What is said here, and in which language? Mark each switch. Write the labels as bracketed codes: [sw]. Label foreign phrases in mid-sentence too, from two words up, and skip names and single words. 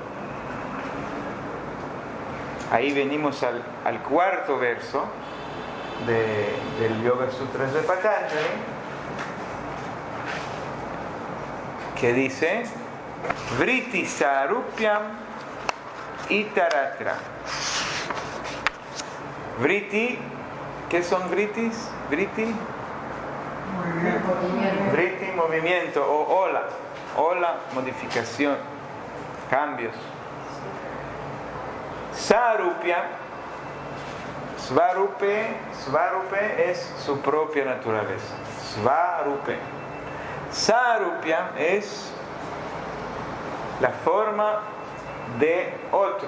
[es] Ahí venimos al cuarto verso del Yoga Sutras de Patanjali, que dice [sa] Vritti Sarupyam Itaratra. [es] Vritti, ¿qué son vrittis? Vritti, vritti, movimiento, o ola, modificación, cambios. Sarupya, Svarupe es su propia naturaleza. Svarupe. Sarupya es la forma de otro.